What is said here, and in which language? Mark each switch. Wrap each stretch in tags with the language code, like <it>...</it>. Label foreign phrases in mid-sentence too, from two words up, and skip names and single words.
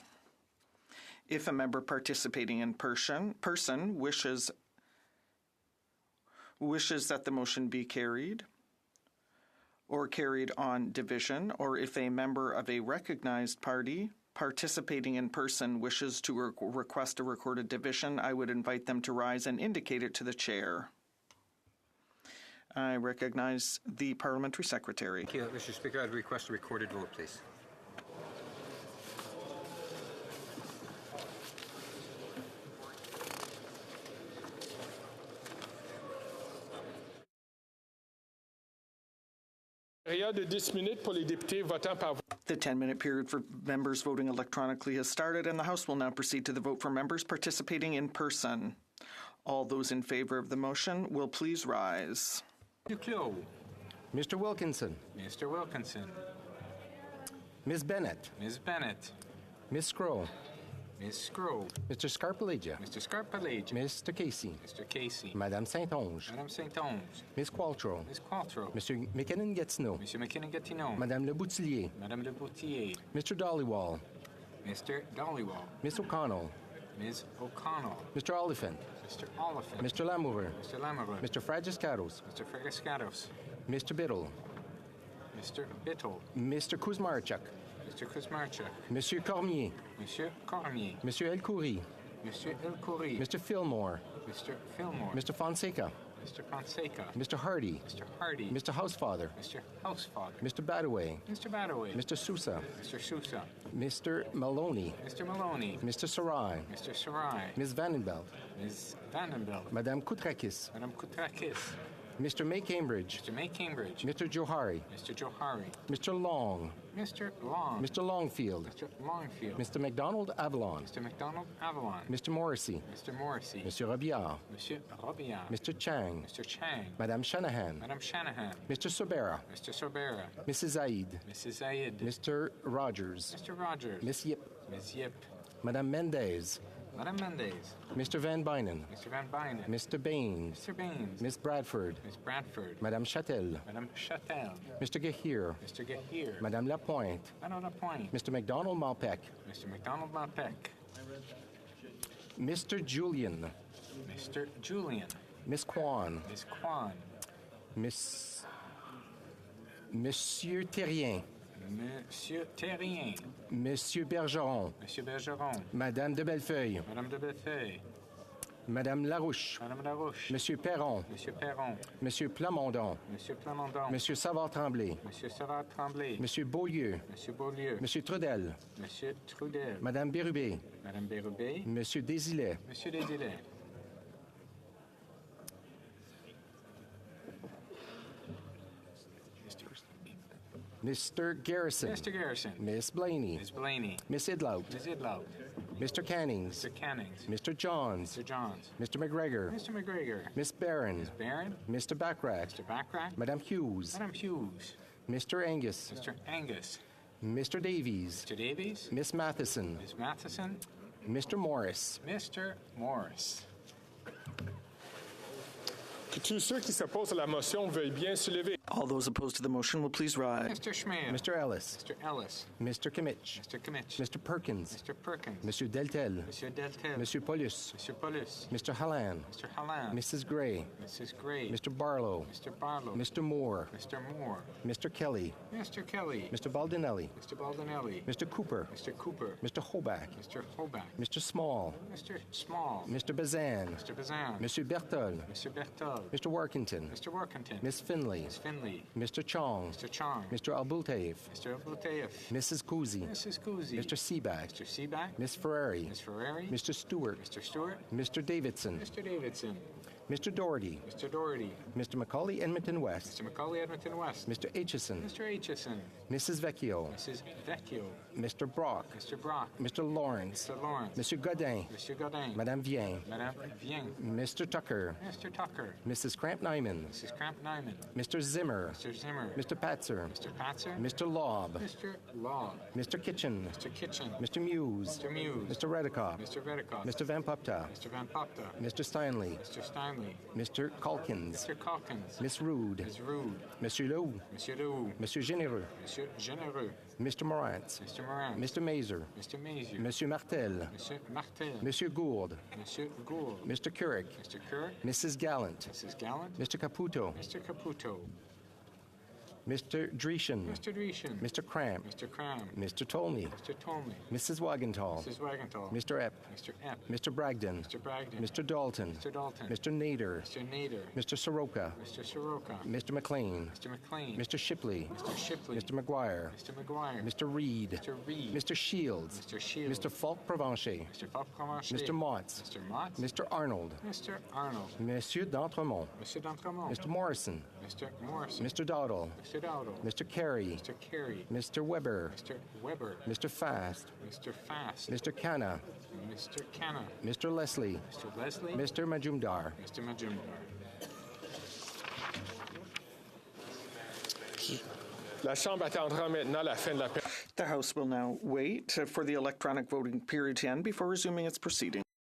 <en>If a member participating in person wishes that the motion be carried or carried on division, or if a member of a recognized party participating in person wishes to request a recorded division, I would invite them to rise and indicate it to the chair. I recognize the Parliamentary Secretary. Thank you, Mr. Speaker. I'd request a recorded vote, please.</en> <fr>De 10 minutes pour les députés votant par vote.</fr> <en>The 10-minute period for members voting electronically has started, and the House will now proceed to the vote for members participating in person. All those in favor of the motion will please rise. Duclos. Mr. Wilkinson. Mr. Wilkinson. Ms. Bennett. Ms. Bennett. Ms. Scroll. Ms. Scroll. Mr. Scarpellegia. Mr. Scarpellegia. Mr. Casey. Mr. Casey. Madame Saint-Onge. Madame Saint-Onge. Ms. Qualtrough. Ms. Qualtrough. Mr. McKinnon-Gatineau. Mr. McKinnon-Gatineau. Madame Le Boutillier. Madame Le Boutillier. Mr. Dollywall. Mr. Dollywall. Ms. O'Connell. Ms. O'Connell. Mr. Oliphant. Mr. Oliphant. Mr. Lamoureux. Mr. Lamoureux. Mr. Fragiscatos. Mr. Fragiscatos. Mr. Biddle. Mr. Biddle. Mr. Kuzmarchuk. Mr. Kuzmarchuk. Monsieur Cormier. Monsieur Cormier. Monsieur El Khoury. Monsieur El Khoury. Mr. Fillmore. Mr. Fillmore. Mr. Fonseca. Mr. Fonseca. Mr. Hardy. Mr. Hardy. Mr. Housefather. Mr. Housefather. Mr. Badaway. Mr. Badaway. Mr. Sousa. Mr. Sousa. Mr. Maloney. Mr. Maloney. Mr. Sarai. Mr. Sarai. Ms. Vandenbelt. Ms. Vandenbelt. Madame Koutrakis. Madame Koutrakis. Mr. May Cambridge. Mr. May Cambridge. Mr. Johari. Mr. Johari. Mr. Long. Mr. Long. Mr. Longfield. Mr. Longfield. Mr. McDonald Avalon. Mr. McDonald Avalon. Mr. Morrissey. Mr. Morrissey. Mr. Robillard. Monsieur Robillard. Mr. Chang. Mr. Chang. Madame Shanahan. Madame Shanahan. Mr. Sobera. Mr. Sobera. Mrs. Zaid. Mrs. Zaid. Mr. Rogers. Mr. Rogers. Miss Yip. Ms. Yip. Madame Mendez. Madame Mendez. Mr. Van Bynen. Mr. Van Bynen. Mr. Baines. Mr. Baines. Miss Bradford. Miss Bradford. Madame Châtel. Madame Châtel. Mr. Gahir. Mr. Gahir. Madame Lapointe. Madame Lapointe. Mr. McDonald Malpec. Mr. McDonald Malpec. Mr. Julian. Mr. Julian. Miss Kwan. Miss Kwan. Monsieur Terrien. Monsieur Terrien. Monsieur Bergeron. Monsieur Bergeron. Madame de Bellefeuille. Madame de Bellefeuille. Madame Larouche. Madame Larouche. Monsieur Perron. Monsieur Perron. Monsieur Plamondon. Monsieur Plamondon. Monsieur Savard-Tremblay. Monsieur Savard-Tremblay. Monsieur Beaulieu. Monsieur Beaulieu. Monsieur Trudel. Monsieur Trudel. Madame Bérubé. Madame Bérubé. Monsieur Désilet. Monsieur Desilets. Mr. Garrison. Mr. Garrison. Miss Blaney. Ms. Blaney. Miss Idlout. Ms. Idlout. Mr. Cannings. Mr. Cannings. Mr. Johns. Mr. Johns. Mr. McGregor. Mr. McGregor. Miss Barron. Ms. Barron. Mr. Backrack. Mr. Backrack. Madame Hughes. Madame Hughes. Mr. Angus. Mr. Angus. Mr. Davies. Mr. Davies. Miss Matheson. Ms. Matheson. Mr. Morris. Mr. Morris.</en> <fr>Que tous ceux qui s'opposent à la motion veuillent bien se lever.</fr> <en>All those opposed to the motion will please rise. Mr. Schmidt. Mr. Ellis. Mr. Ellis. Mr. Kimmich. Mr. Kimmich. Mr. Perkins. Mr. Perkins. Monsieur Deltel. Monsieur Deltel. Monsieur Paulus. Monsieur Paulus. Mr. Halland. Mr. Halland. Mrs. Gray. Mrs. Gray. Mr. Barlow. Mr. Barlow. Mr. Moore. Mr. Moore. Mr. Kelly. Mr. Kelly. Mr. Baldinelli. Mr. Baldinelli. Mr. Cooper. Mr. Cooper. Mr. Hoback. Mr. Hoback. Mr. Small. Mr. Small. Mr. Bazan. Mr. Bazan. Monsieur Bertol. Mr. Bertol. Mr. Workington. Mr. Workington. Miss Finley. Miss Finley. Mr. Chong. Mr. Chong. Mr. Albultaev. Mr. Abultaev. Mrs. Kuzi. Mrs. Kuzi. Mr. Seaback. Mr. Seaback. Miss Ferrari. Miss Ferrari. Mr. Stewart. Mr. Stewart. Mr. Davidson. Mr. Davidson. Mr. Doherty. Mr. Doherty. Mr. Macaulay Edmonton West. Mr. Macaulay Edmonton West. Mr. Aitchison. Mr. Aitchison. Mrs. Vecchio. Mrs. Vecchio. Mr. Brock. Mr. Brock. Mr. Lawrence. Mr. Lawrence. Monsieur Godin. Monsieur Godin. Madame Vien. Madame Vien. Mr. Tucker. Mr. Tucker. Mrs. Cramp-Nyman. Mrs. Cramp-Nyman. Mr. Zimmer. Mr. Zimmer. Mr. Patzer. Mr. Patzer. Mr. Lobb. Mr. Law. Mr. Kitchen. Mr. Kitchen. Mr. Muse. Mr. Muse. Mr. Redikoff. Mr. Redikoff. Mr. Van Popta. Mr. Van Popta. Mr. Steinley. Mr. Steinley. Mr. Calkins. Mr. Calkins. Miss Rude. Ms. Rude. Monsieur Lou. Monsieur Leroux. Monsieur Généreux. Monsieur Généreux. Mr. Morantz. Mr. Moran. Mr. Mazer. Mr. Mazier. Monsieur Martel. Monsieur Martel. Monsieur Gould. Monsieur Gould. Mr. Couric. Mr. Kirk. Mrs. Gallant. Mrs. Gallant. Mr. Caputo. Mr. Caputo. Mr. Dreeshen. Mr. Dreeshen. Mr. Cramp. Mr. Cram. Mr. Tolney. Mr. Tolney. Mrs. Wagenthal. Mrs. Wagenthal. Mr. Epp. Mr. Epp. Mr. Bragdon. Mr. Bragdon. Mr. Dalton. Mr. Dalton. Mr. Nader. Mr. Nader. Mr. Soroka. Mr. Soroka. Mr. McLean. Mr. McLean. Mr. Shipley. Mr. Shipley. Mr. McGuire. Mr. McGuire. Mr. Reed. Mr. Reed. Mr. Shields. Mr. Shields. Mr. Falk Provencher. Mr. Falk Provencher. Mr. Motts. Mr. Motts. Mr. Arnold. Mr. Arnold. Monsieur d'Entremont. Mr. D'Entremont. Mr. Morrison. Mr. Morrison. Mr. Dowdle. Mr. Dowdle. Mr. Carey. Mr. Carey. Mr. Weber. Mr. Weber. Mr. Fast. Mr. Fast. Mr. Khanna. Mr. Canna. Mr. Leslie. Mr. Leslie. Mr. Majumdar. Mr. Majumdar.</en> <fr>La Chambre attendra maintenant la fin de la période.</fr> <en>The House will now wait for the electronic voting period to end before resuming its proceedings.</en>